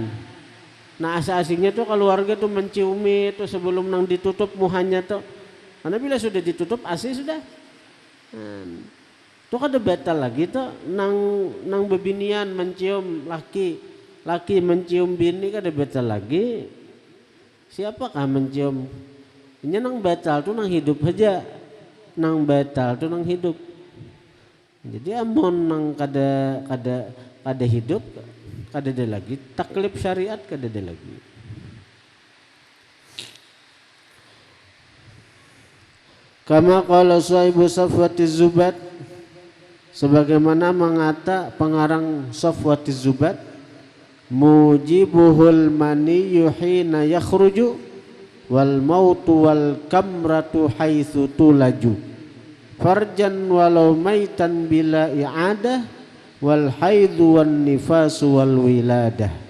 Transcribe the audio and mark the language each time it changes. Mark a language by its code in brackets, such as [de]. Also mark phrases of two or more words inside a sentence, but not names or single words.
[bjn] Nah asa-asingnya tuh keluarga tuh menciumi tuh sebelum nang ditutup muhanya tuh, karena bila sudah ditutup asi sudah tuh kada batal lagi tuh nang bebinian mencium laki mencium bini kada batal lagi. Siapakah mencium? Ini nang batal tuh nang hidup aja, nang batal tuh nang hidup. Jadi amun nang kada hidup, kada ada lagi taklif syariat, kada ada lagi. [ar] كما قال صاحب صفوة الزبد, [bjn] sebagaimana mengata pengarang Safwatiz Zubat, [ar] موجبه المني حين يخرج والموت والكمرة حيث تولج فرجا ولو ميتا بلا إعادة والحيض والنفاس والولادة.